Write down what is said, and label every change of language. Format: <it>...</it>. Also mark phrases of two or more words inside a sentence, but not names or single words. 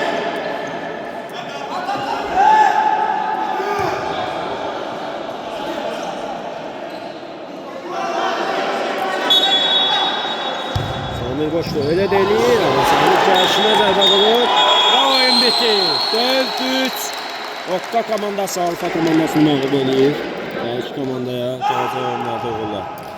<tr>Samir boştu, öyle değil ama Samir karşına</tr> <az>zərбə vurur.</az> <tr>Ve oyun bitti. 4-3.</tr> <az>Okta komandası Alfa komandasını məğlub edir. İki komandaya cavab verənlər doğrular.</az>